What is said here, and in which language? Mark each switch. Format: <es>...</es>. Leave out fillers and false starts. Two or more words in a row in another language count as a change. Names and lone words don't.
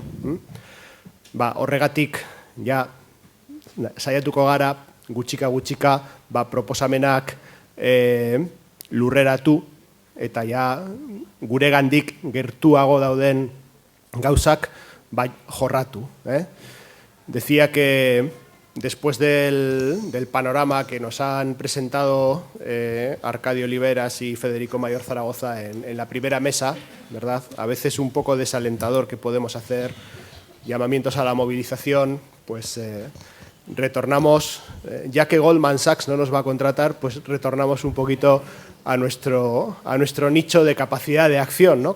<eu>Horregatik, ja, saiatuko gara, gutxika, proposamenak lurreratu, eta ja, guregandik gertuago dauden gauzak jorratu.</eu> <es>Decía que después del panorama que nos han presentado Arcadio Oliveras y Federico Mayor Zaragoza en la primera mesa, ¿verdad? A veces un poco desalentador que podemos hacer llamamientos a la movilización, pues retornamos, ya que Goldman Sachs no nos va a contratar, pues retornamos un poquito a nuestro nicho de capacidad de acción, ¿no?</es>